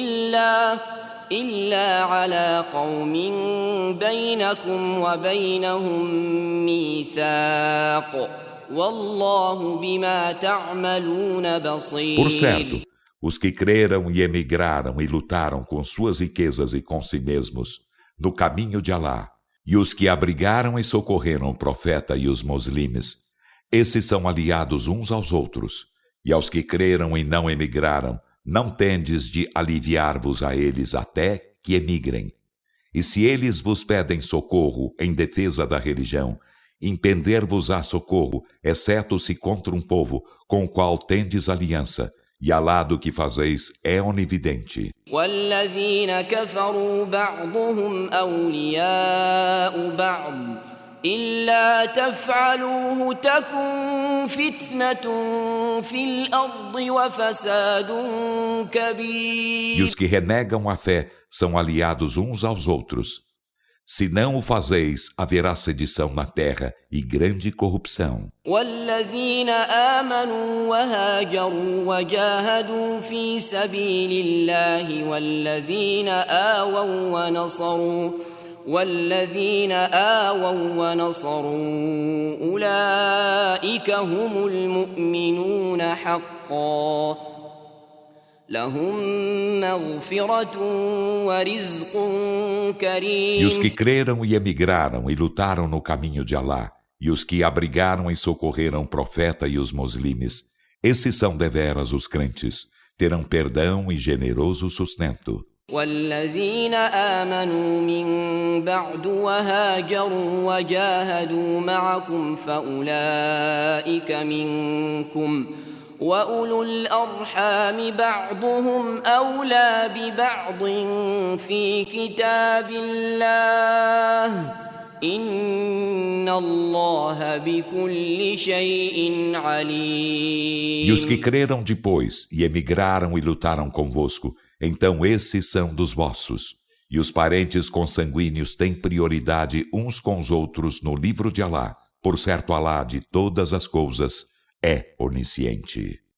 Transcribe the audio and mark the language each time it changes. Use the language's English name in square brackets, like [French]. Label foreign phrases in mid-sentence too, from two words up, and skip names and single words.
[Arabic] إلا على قوم بينكم وبينهم ميثاق والله بما تعملون بصير. [Portuguese] Por certo, os que creram e emigraram e lutaram com suas riquezas e com si mesmos, no caminho de Alá, e os que abrigaram e socorreram o profeta e os muslimes, esses são aliados uns aos outros, e aos que creram e não emigraram, não tendes de aliviar-vos a eles até que emigrem. E se eles vos pedem socorro em defesa da religião, impender-vos-á socorro, exceto se contra um povo com o qual tendes aliança, e Alá do que fazeis é onividente. [Arabic] والذين كفروا بعضهم أولياء بعض إلا تفعلوه تكن فتنة في الأرض وفساد كبير. [Portuguese] E os que renegam a fé são aliados uns aos outros. Se não o fazeis, haverá sedição na terra e grande corrupção. [Arabic] والذين آمنوا وهاجروا وجاهدوا في سبيل الله والذين آووا ونصروا أولئك هم المؤمنون حقا لهم مغفرة ورزق [Portuguese] E os que [Arabic] كريم. [Portuguese] creram e emigraram e lutaram no caminho de Alá, e os que abrigaram e socorreram o profeta e os muslimes, esses são deveras os crentes, terão perdão e generoso sustento. [Arabic] والذين آمنوا من بعد وهاجروا وجاهدوا معكم فأولئك منكم وأولو الأرحام بعضهم أولى ببعض في كتاب الله إن الله بكل شيء عليم. [Portuguese] E os que creram depois e emigraram e lutaram convosco, então esses são dos vossos. E os parentes consanguíneos têm prioridade uns com os outros no livro de Alá. Por certo, Alá de todas as coisas é onisciente.